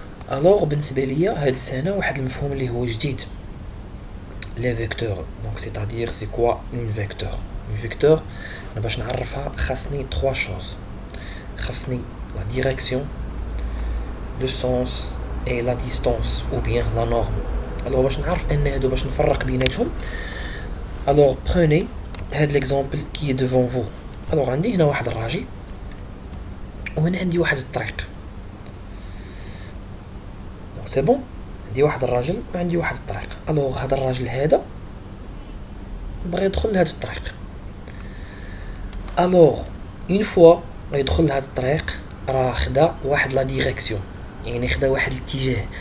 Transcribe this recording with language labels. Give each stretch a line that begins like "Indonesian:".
Arabic: alors بالنسبه ليا هاد السنه واحد المفهوم اللي هو جديد، les vecteurs.
French: Donc c'est-à-dire c'est quoi une vecteur؟ Une vecteur
Arabic: باش نعرفها خاصني
French: trois choses. خاصني la direction, le sens et la distance ou bien la norme.
Arabic: Alors باش نعرف ان هادو باش نفرق بيناتهم.
French: Alors prenez هاد l'exemple qui est devant vous.
Arabic: Alors عندي هنا واحد الراجل وهنا عندي واحد الطريق.
French: Donc c'est bon.
Arabic: عندي واحد الراجل وعندي واحد الطريق. الوغ هذا الراجل هذا بغى يدخل لهاد الطريق. الوغ اون فوا غيدخل لهاد الطريق راه خدا واحد لا ديريكسيون، يعني خدا واحد الاتجاه.